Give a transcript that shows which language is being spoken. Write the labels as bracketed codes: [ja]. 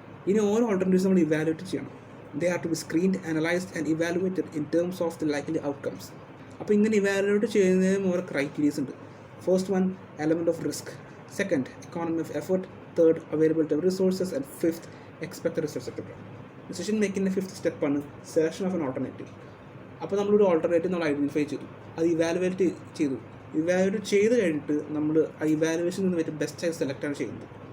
[ml] ഇനി ഓരോ ഓൾട്ടർനേറ്റീവ്സ് നമ്മൾ ഇവാലുവേറ്റ് ചെയ്യണം. [en] They are to be screened, analyzed and evaluated in terms of the likely outcomes. [ml] അപ്പോൾ ഇങ്ങനെ ഇവാലുവേറ്റ് ചെയ്യുന്നതിന് ഓരോ ക്രൈറ്റീരിയസ് ഉണ്ട്. [en] First one, element of risk. Second, economy of effort. Third, availability of resources. And fifth, expected results etcetera. [ml] Decision മേക്കിങ്ങിൻ്റെ 5th സ്റ്റെപ്പാണ് selection of N alternative. അപ്പോൾ നമ്മളൊരു alternative നമ്മൾ identify ചെയ്തു, അത് ഇവാലുവേറ്റ് ചെയ്ത് കഴിഞ്ഞിട്ട് നമ്മൾ ആ ഇവാലുവേഷനിൽ നിന്ന് ഏറ്റവും ബെസ്റ്റ് ആയി സെലക്റ്റാണ് ചെയ്യുന്നത്.